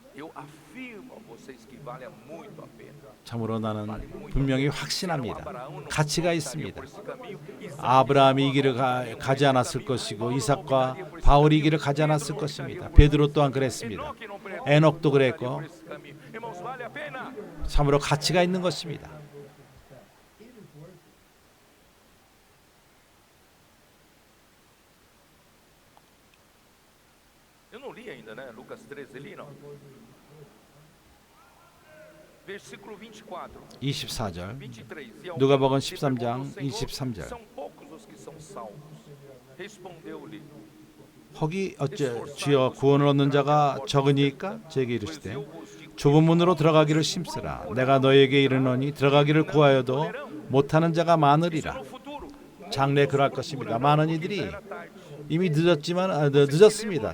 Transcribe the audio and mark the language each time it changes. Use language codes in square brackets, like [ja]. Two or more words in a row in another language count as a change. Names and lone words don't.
[ko] 참으로 나는 분명히 확신합니다. 가치가 있습니다. 아브라함이 이 길을 가지 않았을 것이고 이삭과 바울이 이 길을 가지 않았을 것입니다. 베드로 또한 그랬습니다. 에녹도 그랬고 참으로 가치가 있는 것입니다. [pt] Eu não li ainda, né? Lucas 13 ali, não. Versículo 24. [ko] 24절 [pt] 23. [ko] 누가복음 13장 23절 [pt] São poucos os que são salvos. Respondeu-lhe: [ko] 혹이 어째 주여 구원을 얻는 자가 적으니까 제게 이르시되 좁은 문으로 들어가기를 심쓰라. 내가 너에게 이르노니 들어가기를 구하여도 못하는 자가 많으리라. 장래 그럴 것입니다. 많은 이들이 이미 늦었습니다.